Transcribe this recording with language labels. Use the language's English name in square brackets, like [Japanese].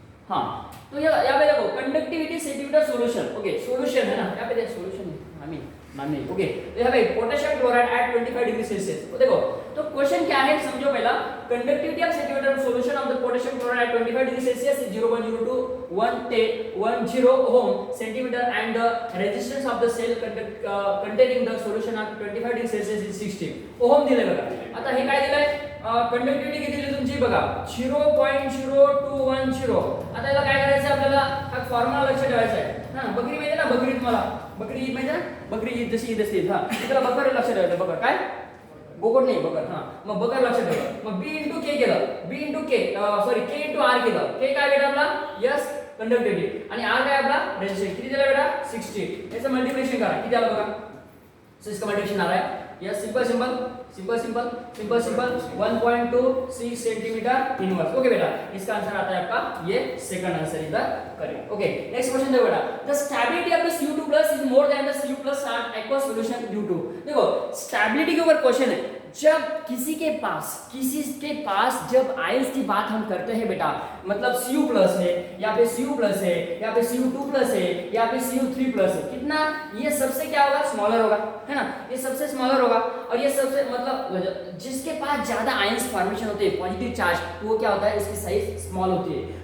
[Hindi] हाँ, तो यहाँ पे देखो conductivity centimetre solution, okay solution है ना, यहाँ पे देखो सॉल्यूशन है, आई मीन मानने, ओके तो यहाँ पे potassium chloride eight 25 degree Celsius, तो देखो तो क्वेश्चन क्या है समझो पहला, [English] conductivity of centimetre solution of the potassium chloride at 25 degree Celsius is 0.02 10 ohm centimetre and the resistance of the cell containing the solution of 25 degree Celsius is 60 ohm [Marathi] दिले बघा। आता हे काय दिलंय, कंडक्टिविटी किती दिली तुमची बघा 0.0210। आता याला काय करायचं आपल्याला, हा फॉर्म्युला लक्षात ठेवायचा आहे ना, बकरी माहिती ना, बकरी तुम्हाला बकरी ईद माहिती ना, बकरी ईद जशी ईद असते हा, त्याला बकर लक्षात ठेवायचं, बकर काय बोकड नाही बकर, हा मग बकर लक्षात ठेवा, मग b * k केलं, b * k sorry k * r केलं, k काय बेटा आपला यस कंडक्टिविटी आणि r काय आपला रेजिस्टन्स, किती दिला बेटा 60, याचं मल्टिप्लिकेशन करा किती आलं बघा, [Hindi] सो इसका मल्टिप्लिकेशन आ रहा है yes simple simple simple simple simple simple 1.26 centimetre inverse, okay बेटा इसका आंसर आता है आपका ये सेकंड आंसर इधर करेक्ट। ओके नेक्स्ट क्वेश्चन देखो बेटा, [English] the stability of the Cu2+ is more than the Cu+ aqueous solution due to, [Hindi] देखो स्टेबिलिटी के ऊपर क्वेश्चन है, जब किसी के पास जब आयंस की बात हम करते हैं बेटा, मतलब Cu+ है या पे Cu+ है या पे Cu2+ है या पे Cu3+ है, कितना ये सबसे क्या होगा स्मॉलर होगा है ना, ये सबसे स्मॉलर होगा और ये सबसे मतलब जिसके पास ज्यादा आयंस फॉर्मेशन होते हैं पॉजिटिव चार्ज, तो वो क्या होता है इसकी साइज स्मॉल होती है।